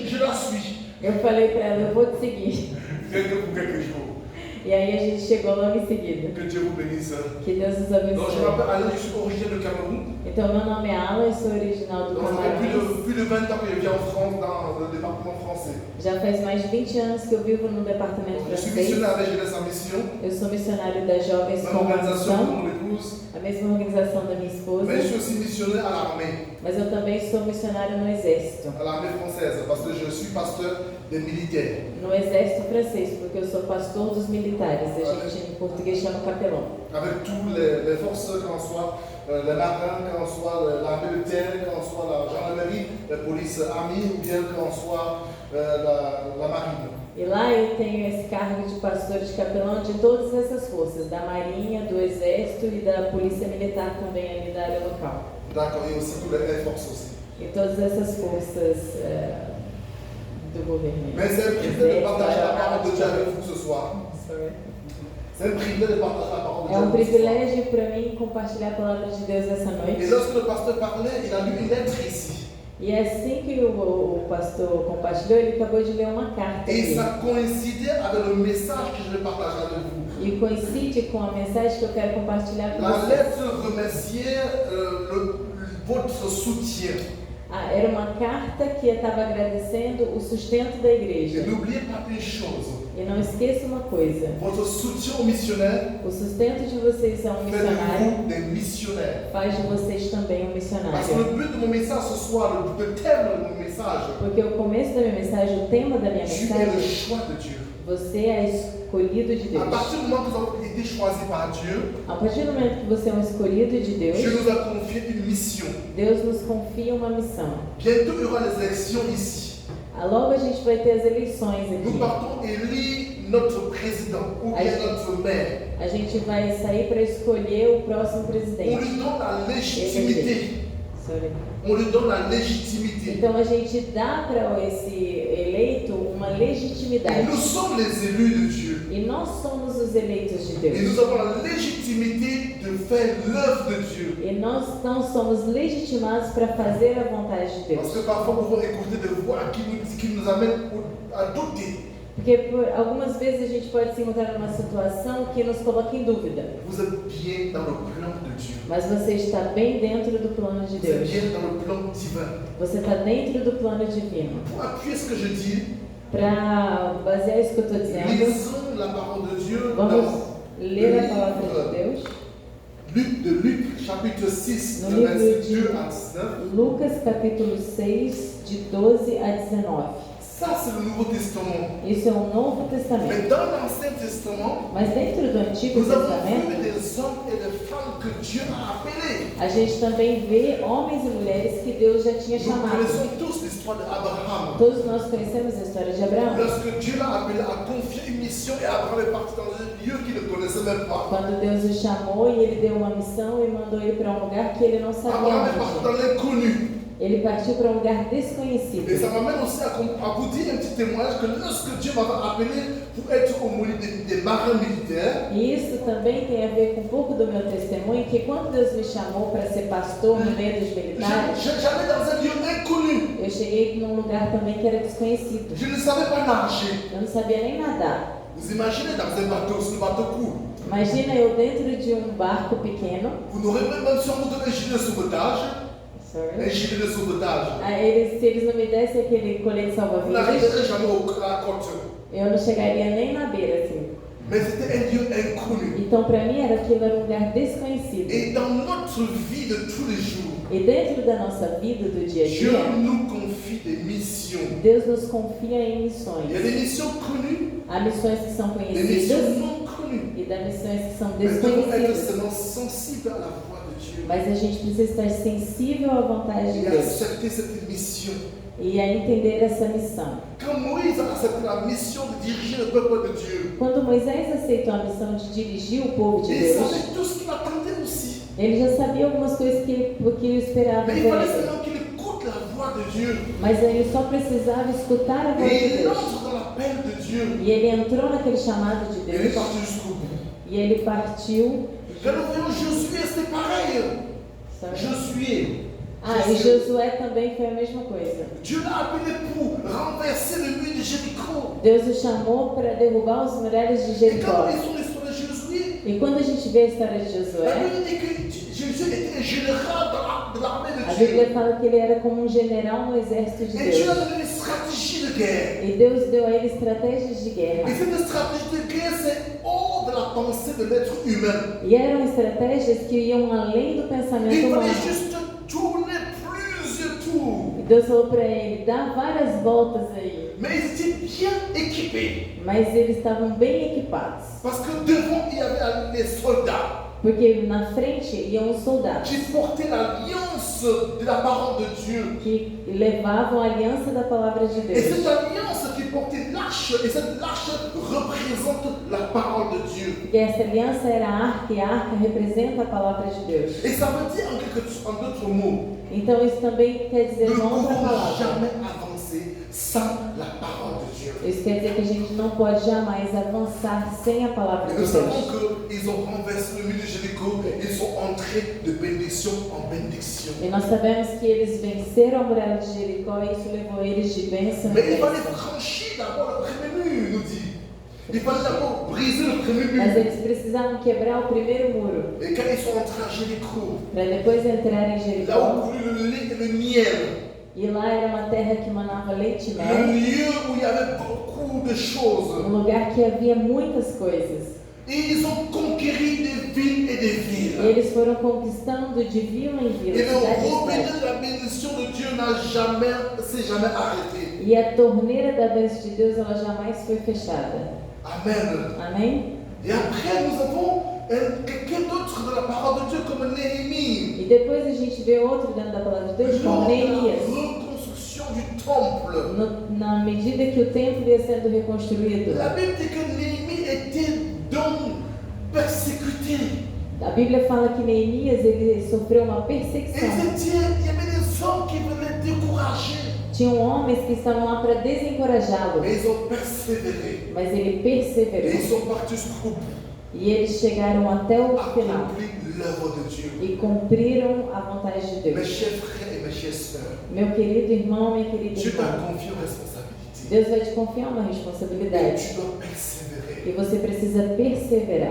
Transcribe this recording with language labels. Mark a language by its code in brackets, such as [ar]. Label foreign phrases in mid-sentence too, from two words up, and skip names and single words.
[fr] je la suis. [pt] eu falei para ela, eu vou te seguir. [fr] Quelques jours. [pt] E aí a gente chegou logo em seguida. [fr] Que Dieu vous bénisse. [pt] Que Deus nos [fr] Donc je [pt] abençoe. [fr] m'appelle Alain, je suis originaire de Cameroun. [pt] Então, meu nome é Ala, eu sou original do [fr] Donc ça fait [pt] Camarões. [fr] plus de 20 ans que je vis en France, dans le département français. [pt] Já faz mais de 20 anos que eu vivo no departamento [fr] Donc, je suis [pt] francês. [fr] missionnaire avec Jeunesse en Mission, [pt] Eu sou missionário das Jovens [fr] même [pt] com [fr] organisation que [pt] Missão, [fr] mon épouse. [pt] a mesma organização da minha esposa. [fr] Mais je suis aussi missionnaire à l'armée, [pt] Mas eu também sou missionário no Exército. [fr] à l'armée française, parce que je suis pasteur des militaires. [pt] No Exército francês, porque eu sou pastor dos militares. A gente em português chama capelão. [fr] Avec tous les forces, qu'on soit les marins, qu'on soit l'armée de terre, qu'on soit la gendarmerie, la police armée, ou bien qu'on soit la marine. [pt] E lá eu tenho esse cargo de pastor de capelão de todas essas forças, da Marinha, do Exército e da Polícia Militar também ali da área local. [fr] D'accord, et aussi tous les forces aussi. [pt] E todas essas forças do governo. [fr] Mais c'est un privilège de partager la parole de Dieu avec vous ce soir. Sorry. C'est un privilège de partager la parole de [pt] É [fr] Dieu. [pt] um privilégio para mim compartilhar a palavra de Deus essa [fr] Et [pt] noite. [fr] lorsque le pasteur parlait, il a lu une lettre ici. [pt] E assim que o pastor compartilhou, ele acabou de ler uma carta [fr] Et [pt] aqui. [fr] ça coïncidait avec le message que je vais partager avec vous. [pt] E coincide com a mensagem que eu quero compartilhar com [fr] La [pt] vocês. [fr] lettre remerciait votre soutien. [pt] Ah, era uma carta que estava agradecendo o sustento da [fr] Et [pt] igreja. [fr] n'oubliez pas une chose. [pt] E não esqueça uma coisa: [fr] Votre soutien aux missionnaires [pt] o sustento de vocês a um [fr] fait de [pt] missionário [fr] vous des missionnaires. [pt] faz de vocês também um [fr] Parce que [pt] missionário. [fr] le but de mon message ce soir, le thème de mon message, [pt] Porque o começo da minha mensagem, o tema da minha [fr] tu es le [pt] mensagem, [fr] choix de Dieu. [pt] você é escolhido de [fr] À [pt] Deus. [fr] partir du moment que nous avons été choisis par Dieu, [pt] A partir do momento que você é um escolhido de Deus, [fr] Dieu nous a confié une mission. [pt] Deus nos confia uma missão. [fr] Bientôt, il y aura les élections ici. [pt] Logo a gente vai ter as eleições [fr] Nous [pt] aqui. [fr] partons élire notre président ou bien notre maire. [pt] A gente vai sair para escolher o próximo [fr] On [pt] presidente. [fr] lui donne la légitimité. Sorry. On lui donne la légitimité. [pt] Então a gente dá para esse eleito uma [fr] Et [pt] legitimidade. [fr] nous sommes les élus de Dieu. [pt] E nós somos os eleitos de [fr] Et [pt] Deus. [fr] nous avons la légitimité de faire l'œuvre de Dieu. [pt] E nós não somos legitimados para fazer a vontade de [fr] Parce [pt] Deus. [fr] que parfois, nous pouvons écouter des voix qui nous amènent à douter. [pt] Porque algumas vezes a gente pode se encontrar numa situação que nos coloca em dúvida. [fr] Vous êtes bien dans le plan de Dieu. [pt] Mas você está bem dentro do plano de [fr] Vous êtes [pt] Deus. [fr] bien dans le plan divin. [pt] Você está dentro do plano divino. [fr] Pour appuyer ce que je dis, [pt] Para basear isso que eu estou dizendo, [fr] lisons la parole de Dieu [pt] vamos [fr] dans [pt] ler a palavra de Deus. [fr] Luc, chapitre 6, [pt] No [fr] de [pt] livro [fr] verset [pt] de [fr] 2 à 19. [pt] Lucas capítulo 6, de 12 a 19. [fr] Ça, c'est le Nouveau Testament. [pt] Isso é o Novo Testamento. [fr] Mais dans l'Ancien Testament, [pt] Mas dentro do Antigo [fr] nous avons [pt] Testamento, [fr] vu des hommes et des femmes que Dieu a appelés. [pt] a gente também vê homens e mulheres que Deus já tinha [fr] Nous [pt] chamado. [fr] connaissons tous l'histoire d'Abraham. [pt] Todos nós conhecemos a história de Abraão. [fr] Lorsque Dieu l'a appelé à confier une mission et Abraham est parti dans un lieu qu'il ne connaissait même pas. [pt] Quando Deus o chamou e ele deu uma missão e mandou ele para um lugar que ele não sabia [fr] Abraham est parti [pt] onde. [fr] dans l'inconnu. [pt] Ele partiu para um lugar [fr] Et [pt] desconhecido. [fr] ça m'amène aussi à vous dire un petit témoignage que lorsque Dieu m'avait appelé pour être au milieu des marins militaires, [pt] E isso também tem a ver com um pouco do meu testemunho, que quando Deus me chamou para ser pastor no meio dos militares, [fr] j'allais dans un lieu inconnu. [pt] eu cheguei num lugar também que era desconhecido. [fr] Je ne savais pas nager. [pt] Eu não sabia nem nadar. [fr] Vous imaginez dans un bateau, si le bateau coule, [pt] Imagina eu dentro de um barco pequeno. [fr] vous n'aurez même si on vous donne un gilet de sauvetage, un gilet de sauvetage, [pt] Se eles não me dessem aquele colete [fr] vous [pt] salva-vidas, [fr] n'arriverez jamais à la côte. [pt] eu não chegaria nem na beira, assim. [fr] Mais c'était un lieu inconnu. [pt] Então, para mim, aquilo era um lugar desconhecido. [fr] Et dans notre vie de tous les jours, [pt] E dentro da nossa vida, do dia a [fr] Dieu [pt] dia, [fr] nous confie des missions. [pt] Deus nos confia em [fr] Il y a [pt] missões. [fr] des missions connues, [pt] Há missões que são [fr] des [pt] conhecidas [fr] missions non connues. [pt] e há missões que são [fr] Mais nous devons être [pt] desconhecidas. [fr] seulement sensibles à la voix de Dieu [pt] Mas a gente precisa estar sensível à vontade de [fr] et [pt] Deus [fr] accepter cette mission. [pt] e a entender essa missão. [fr] Quand Moïse a accepté la mission de diriger le peuple de Dieu, [pt] Quando Moisés aceitou a missão de dirigir o povo de [fr] il [pt] Deus, [fr] savait tout ce qu'il attendait aussi. [pt] ele já sabia algumas coisas que ele esperava [fr] Mais il fallait [pt] dele. [fr] seulement qu'il écoute la voix de Dieu. [pt] Mas ele só precisava escutar a voz de [fr] Et il [pt] Deus. [fr] entre dans l'appel de Dieu. [pt] E ele entrou naquele chamado de [fr] Et il est [pt] Deus. [fr] parti jusqu'au bout. [pt] E ele partiu. [fr] Quand nous voyons Josué, c'était pareil. [pt] Josué. E Josué também foi a mesma coisa. [fr] Dieu l'a appelé pour renverser le mur de Jéricho. [pt] Deus o chamou para derrubar os muralhas de [fr] Et quand [pt] Jericó. [fr] nous lisons l'histoire de Josué, [pt] E quando a gente vê a história de [fr] la [pt] Josué, [fr] Bible dit que Josué était un général de l'armée [pt] a [fr] de Dieu. [pt] Bíblia fala que ele era como um general no exército de [fr] Et Dieu a [pt] Deus. [fr] donné une stratégie de guerre. [pt] E Deus deu a ele estratégias de [fr] Et [pt] guerra. [fr] cette stratégie de guerre, c'est hors de la pensée de l'être humain. [pt] E eram estratégias que iam além do pensamento [fr] Il [pt] humano. [fr] fallait juste tourner plusieurs tours. [pt] E Deus falou para ele, dá várias voltas aí. [fr] Mais ils étaient bien équipés. [pt] Mas eles estavam bem equipados. [fr] Parce que devant, il y avait les soldats [pt] Porque na frente iam os soldados [fr] qui portaient l'alliance de la parole de Dieu. [pt] que levavam a aliança da palavra de [fr] Et cette [pt] Deus. [fr] alliance qui portait l'arche, et cette arche représente la parole de Dieu. [pt] Porque essa aliança era a arca e a arca representa a palavra de Deus. [fr] Et ça veut dire en d'autres mots, [pt] Então isso também quer dizer [fr] nous ne [pt] uma outra [fr] pouvons [pt] palavra. [fr] jamais avancer sans la parole de Dieu. [pt] Isso quer dizer que a gente não pode jamais avançar sem a palavra [fr] Et [pt] de [fr] nous savons [pt] Deus. [fr] qu'ils ont renversé le mur de Jéricho, ils sont entrés de bénédiction en bénédiction. [pt] E nós sabemos que eles venceram a muralha de Jericó e isso levou eles de bênção em [fr] Mais il fallait [pt] bênção. [fr] franchir d'abord le premier mur, nous dit. Il fallait d'abord briser le premier [pt] Mas [fr] mur. [pt] eles precisavam quebrar o primeiro muro [fr] Et quand ils sont entrés à Jéricho, [pt] para depois entrar em [fr] là où [pt] Jericó. [fr] coulait le lait et le miel, [pt] E lá era uma terra que manava leite e [fr] le [pt] mel, [fr] lieu où il y avait beaucoup de choses. [pt] um lugar que havia muitas coisas. [fr] Et ils ont conquéri des villes et des [pt] E [fr] villes. [pt] eles foram conquistando de vila em vila, [fr] Et le [pt] cidade em [fr] robinet [pt] cidade. [fr] de la bénédiction de Dieu s'est jamais arrêté. [pt] E a torneira da bênção de Deus, ela jamais foi fechada. [fr] Amen. [pt] Amém? [fr] Et après, nous avons quelqu'un d'autre de la parole de Dieu comme Néhémie. [pt] E depois a gente vê outro dentro da palavra de Deus, [fr] Lors [pt] como [fr] de la [pt] Neemias. [fr] reconstruction du temple, [pt] Na medida que o templo ia sendo reconstruído, [fr] la Bible dit que Néhémie était donc persécuté. [pt] a Bíblia fala que Neemias ele sofreu uma [fr] Et [pt] perseguição. [fr] il y avait des hommes qui venaient décourager. [pt] Tinham homens que estavam lá para desencorajá-lo, [fr] Mais ils ont persévéré. [pt] mas ele [fr] Et [pt] perseverou. [fr] ils sont partis jusqu'au bout, [pt] E eles chegaram até o final [fr] accompli l'œuvre de Dieu. [pt] e cumpriram a vontade de [fr] Mes [pt] Deus. [fr] chers frères et mes chères sœurs, [pt] Meu querido irmão, minha querida [fr] Dieu t'a [pt] irmã, [fr] confié une responsabilité. [pt] Deus vai te confiar uma [fr] Et [pt] responsabilidade. [fr] tu dois persévérer. [pt] E você precisa perseverar.